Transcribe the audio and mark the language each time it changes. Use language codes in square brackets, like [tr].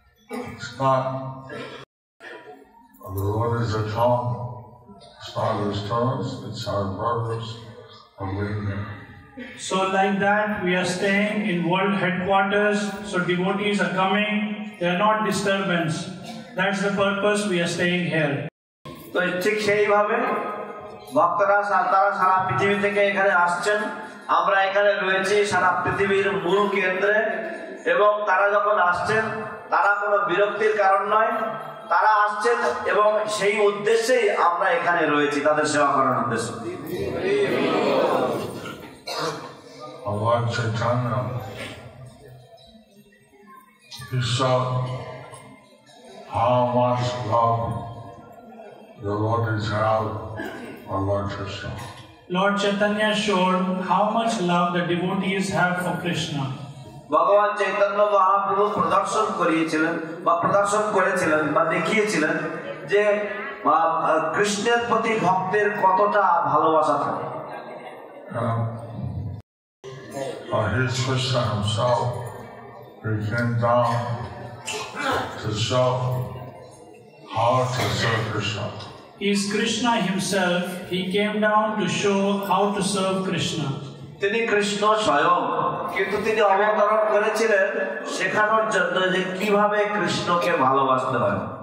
[en] It's not the Lord is a tongue. It's not his tongues, it's our purpose of being there. So like that, we are staying in world headquarters, so devotees are coming, they are not disturbance. That's the purpose we are staying here. [bn] তো ঠিক সেইভাবে ভক্তরা তারা সারা পৃথিবী থেকে এখানে আসছেন, আমরা এখানে রয়েছি সারা পৃথিবীর মূল কেন্দ্রে, এবং তারা যখন আসছেন তারা কোনো বিরক্তির কারণ নয়, তারা আসছেন এবং সেই উদ্দেশ্যেই আমরা এখানে রয়েছি, তাদের সেবা করার উদ্দেশ্যে। [en] Lord Chaitanya, he saw how much love the devotees have for Lord Krishna. Lord Chaitanya showed how much love the devotees have for Krishna. [bn] ভগবান চৈতন্য মহাপ্রভু প্রদর্শন করিয়েছিলেন বা প্রদর্শন করেছিলেন বা দেখিয়েছিলেন যে কৃষ্ণের প্রতি ভক্তের কতটা ভালোবাসা থাকে। [en] He's Krishna himself. He came down to show how to serve Krishna. He is Krishna himself. He came down to show how to serve Krishna. [bn] তিনি কৃষ্ণ স্বয়ং, কিন্তু তিনি অবতরণ করেছিলেন শেখানোর জন্য যে কিভাবে কৃষ্ণকে ভালোবাসতে হয়।